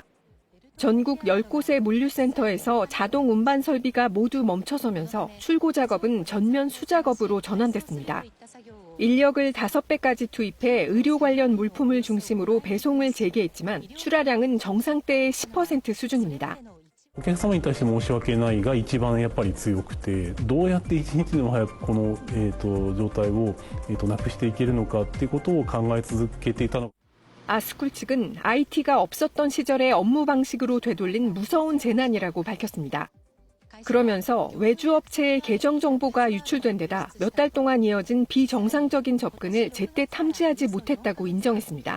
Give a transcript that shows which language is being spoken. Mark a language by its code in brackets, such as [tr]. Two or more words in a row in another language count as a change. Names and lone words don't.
[ko] 전국 10곳의 물류센터에서 자동 운반 설비가 모두 멈춰서면서 출고 작업은 전면 수작업으로 전환됐습니다. 인력을 5배까지 투입해 의료 관련 물품을 중심으로 배송을 재개했지만 출하량은 정상때의 10% 수준입니다. [ja] お客様に対して申し訳ないが一番やっぱり強くて、どうやって一日でも早くこの状態をなくしていけるのかっていうことを考え続けていたの。 [ko] 아스쿨 측은 IT가 없었던 시절의 업무 방식으로 되돌린 무서운 재난이라고 밝혔습니다. 그러면서 외주업체의 계정 정보가 유출된 데다 몇 달 동안 이어진 비정상적인 접근을 제때 탐지하지 못했다고 인정했습니다.